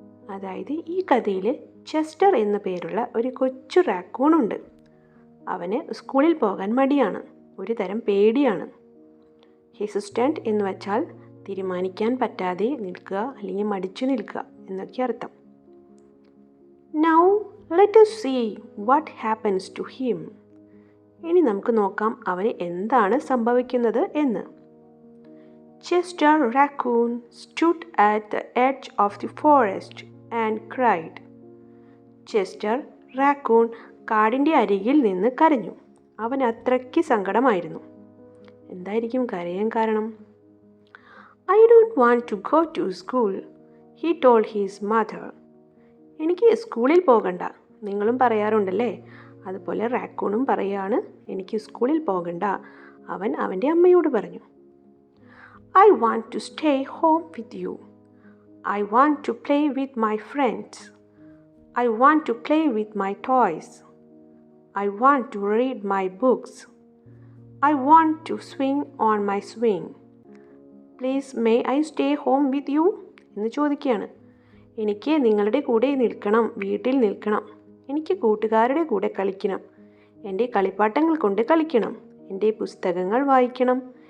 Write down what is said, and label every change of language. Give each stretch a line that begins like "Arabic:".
Malayalam: അതായത് ഈ കഥയിൽ ചെസ്റ്റർ എന്ന പേരുള്ള ഒരു കൊച്ചു റാക്കൂൺ ഉണ്ട്. അവന് സ്കൂളിൽ പോകാൻ മടിയാണ്, ഒരു തരം പേടിയാണ്. ഹെസിസ്റ്റന്റ് എന്ന് വച്ചാൽ തീരുമാനിക്കാൻ പറ്റാതെ നിൽക്കുക, അല്ലെങ്കിൽ മടിച്ചു നിൽക്കുക എന്നൊക്കെ അർത്ഥം.
English: Now let us see what happens to him.
Malayalam: ഇനി നമുക്ക് നോക്കാം അവന് എന്താണ് സംഭവിക്കുന്നത് എന്ന്.
English: Chester Raccoon stood at the edge of the forest and cried.
Malayalam: Chester raccoon കാടിൻ്റെ അരികിൽ നിന്ന് കരഞ്ഞു. അവൻ അത്രയ്ക്ക് സങ്കടമായിരുന്നു. എന്തായിരിക്കും കരയാൻ കാരണം?
English: I don't want to go to school, he told his mother.
Malayalam: എനിക്ക് സ്കൂളിൽ പോകണ്ട. നിങ്ങളും പറയാറുണ്ടല്ലേ, അതുപോലെ റാക്കൂണും പറയാണ് എനിക്ക് സ്കൂളിൽ പോകണ്ട. അവൻ അവൻ്റെ അമ്മയോട് പറഞ്ഞു.
English: I want to stay home with you. I want to play with my friends. I want to play with my toys. I want to read my books. I want to swing on my swing. Please may I stay home with you?
Malayalam: എന്ന് ചോദിക്കുകയാണ്. എനിക്ക് നിങ്ങളുടെ കൂടെ നിൽക്കണം, വീട്ടിൽ നിൽക്കണം. എനിക്ക് കൂട്ടുകാരുടെ കൂടെ കളിക്കണം. എൻ്റെ കളിപ്പാട്ടങ്ങൾ കൊണ്ട് കളിക്കണം. എൻ്റെ പുസ്തകങ്ങൾ വായിക്കണം.